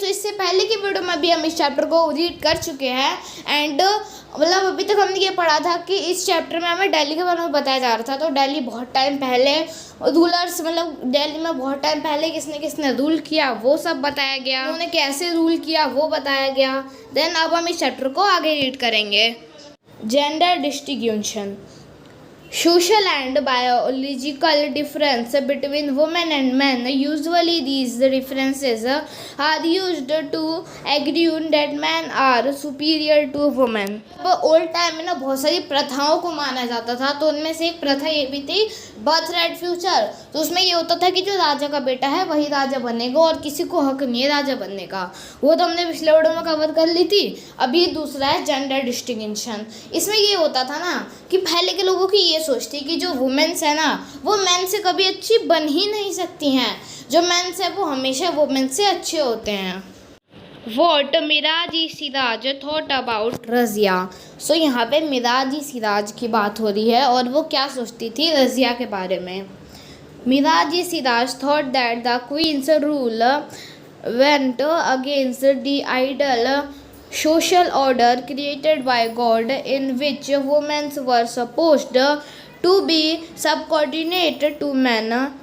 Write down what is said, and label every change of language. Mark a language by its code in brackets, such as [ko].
[hi] तो इससे पहले की वीडियो में भी हम इस चैप्टर को रीड कर चुके हैं एंड अभी तक हमने ये पढ़ा था कि इस चैप्टर में हमें दिल्ली के बारे में बताया जा रहा था। तो दिल्ली बहुत टाइम पहले रूलर्स दिल्ली में बहुत टाइम पहले किसने किसने रूल किया वो सब बताया गया, उन्होंने कैसे रूल किया वो बताया गया। देन अब हम इस चैप्टर को आगे रीड करेंगे। [en] Gender distribution. Social and biological difference between women and men. Usually these differences are used to argue that men are superior to women. [hi] अब ओल्ड टाइम में ना बहुत सारी प्रथाओं को माना जाता था। तो उनमें से एक प्रथा ये भी थी बर्थ राइट फ्यूचर। तो उसमें ये होता था कि जो राजा का बेटा है वही राजा बनेगा और किसी को हक नहीं है राजा बनने का। वो तो हमने पिछले वीडियो में कवर कर ली थी। अभी दूसरा है जेंडर डिस्टिंक्शन। इसमें ये होता था ना कि पहले के लोगों की ये सोच थी कि जो वुमेन्स है ना वो मैन से कभी अच्छी बन ही नहीं सकती हैं। जो मेंस है वो हमेशा वुमेन से अच्छे होते हैं। What मिराजी Siraj thought about Razia. सो यहाँ पे मिराजी सिराज की बात हो रही है और वो क्या सोचती थी रज़िया के बारे में। [en] Minhaj Siraj thought that the queen's rule went against the ideal social order created by God in which women were supposed to be subordinate to men.